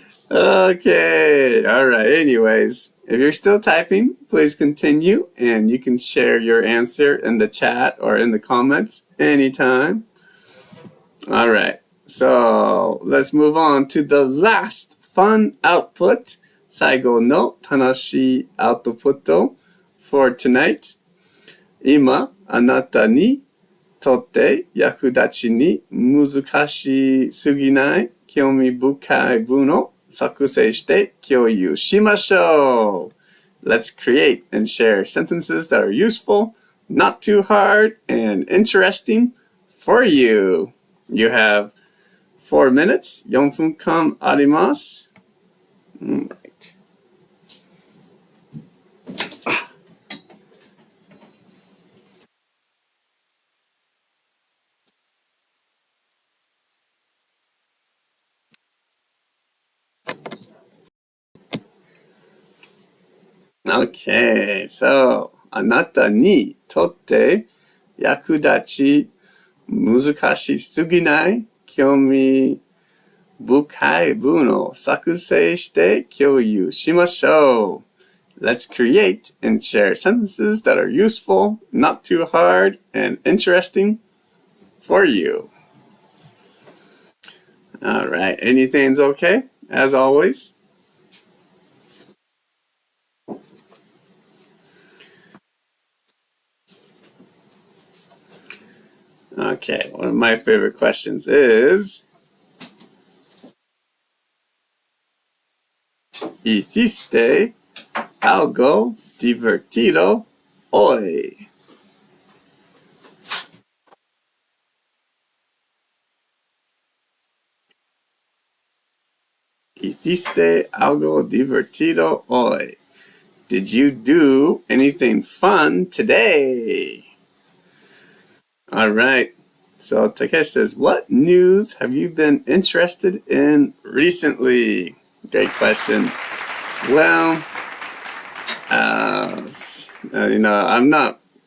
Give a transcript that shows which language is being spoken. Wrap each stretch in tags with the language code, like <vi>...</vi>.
<en>Okay, all right. Anyways, if you're still typing, please continue, and you can share your answer in the chat or in the comments anytime. All right, so let's move on to the last fun output,</en> <ja>最後の楽しいアウトプット</ja> <en>for tonight.</en> <ja>今、あなたにとって役立ちに難しすぎない興味深い文を作成して共有しましょう.</ja> <en>Let's create and share sentences that are useful, not too hard, and interesting for you. You have 4 minutes.</en> <ja>4分間あります.</ja> <en>Right. Okay, so</en> <ja>あなたにとって役立ち難しすぎない興味深い文を作成して共有しましょう.</ja> <en>Let's create and share sentences that are useful, not too hard, and interesting for you. All right, anything's okay, as always. Okay, one of my favorite questions is,</en> <es>¿Hiciste algo divertido hoy? ¿Hiciste algo divertido hoy?</es> <en>Did you do anything fun today? All right. So Takesh says, what news have you been interested in recently? Great question. Well, I'm not.</en>